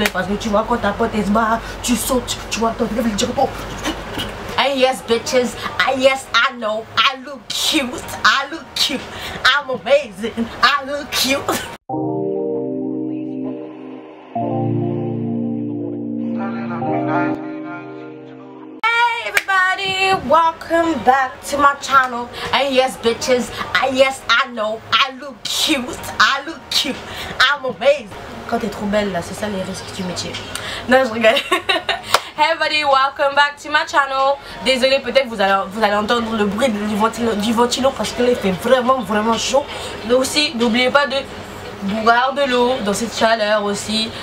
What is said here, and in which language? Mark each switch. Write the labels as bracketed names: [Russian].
[French] Parce que tu vois, quand ta pote elle se barre, tu sautes, tu vois, ton téléphone dit oh. [English] And yes, bitches, yes, I know, I look cute, I'm amazing, I look cute. Hey everybody, welcome back to my channel. And yes, bitches, yes, I know, I look cute, I'm amazing. [French] Quand t'es trop belle là, c'est ça les risques du métier. Non, je rigole. [English] Hey everybody, welcome back to my channel. [French] Désolée, peut-être vous allez entendre le bruit du ventilo parce que là il fait vraiment chaud. Donc aussi, n'oubliez pas de boire de l'eau dans cette chaleur aussi.